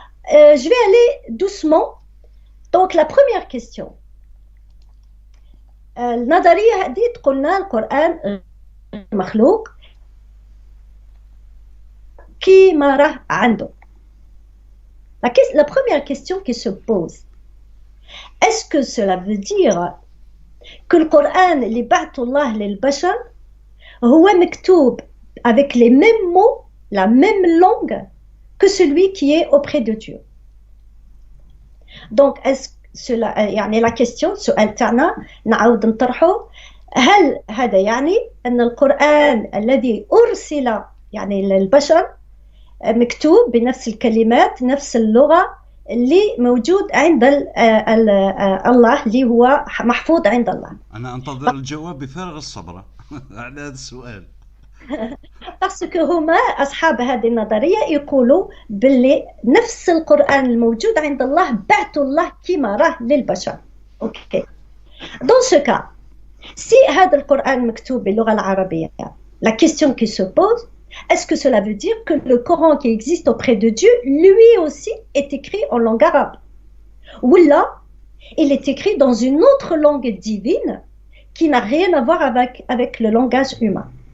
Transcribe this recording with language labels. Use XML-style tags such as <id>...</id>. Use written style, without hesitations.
<fr>Je vais aller doucement. Donc, la première question.</fr> <ar>النظرية هذه تقولنا القرآن مخلوق كيما راه عنده.</ar> <fr>La première question qui se pose, est-ce que cela veut dire que le Coran</fr> <ar>اللي بعثه الله للبشر هو مكتوب</ar> <fr>avec les mêmes mots, la même langue que celui qui est auprès de Dieu? Donc, est-ce cela</fr> <ar>يعني la question السؤال تاعنا نعاود نطرحه، هل هذا يعني أن القرآن الذي أرسل يعني للبشر مكتوب بنفس الكلمات نفس اللغة اللي موجود عند الله اللي هو محفوظ عند الله؟ أنا أنتظر الجواب بفارغ الصبر على هذا السؤال. parce que هما أصحاب هذه النظرية يقولوا باللي نفس القرآن الموجود عند الله بعث الله كما راه للبشر. أوكي.</ar> <fr>Dans ce cas, si</fr> <ar>هذا القرآن مكتوب باللغة العربية,</ar> <fr>la question qui se pose, est-ce que cela veut dire que le Coran qui existe auprès de Dieu, lui aussi, est écrit en langue arabe? Ou là, il est écrit dans une autre langue divine qui n'a rien à voir avec le langage humain.</fr>